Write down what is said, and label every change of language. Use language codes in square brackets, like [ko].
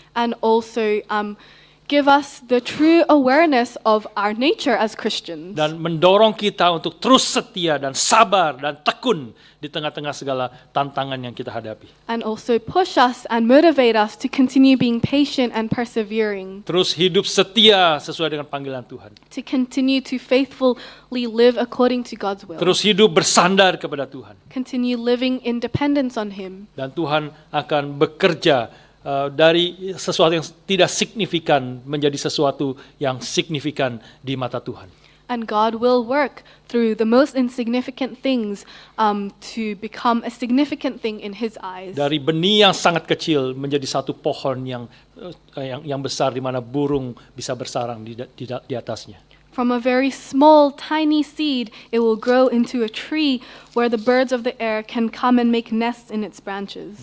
[en] and also give us the true awareness of our nature as Christians. [id] Dan mendorong kita untuk terus setia dan sabar dan tekun di tengah-tengah segala tantangan yang kita hadapi. [en] And also push us and motivate us to continue being patient and persevering. [id] Terus hidup setia sesuai dengan panggilan Tuhan. [en] To continue to faithfully live according to God's will. [id] Terus hidup bersandar kepada Tuhan. [en] Continue living in dependence on Him. [id] Dan Tuhan akan bekerja dari sesuatu yang tidak signifikan menjadi sesuatu yang signifikan di mata Tuhan. [en] And God will work through the most insignificant things to become a significant thing in His eyes. [id] Dari benih yang sangat kecil menjadi satu pohon yang besar di mana burung bisa bersarang di atasnya. [en] From a very small, tiny seed, it will grow into a tree where the birds of the air can come and make nests in its branches.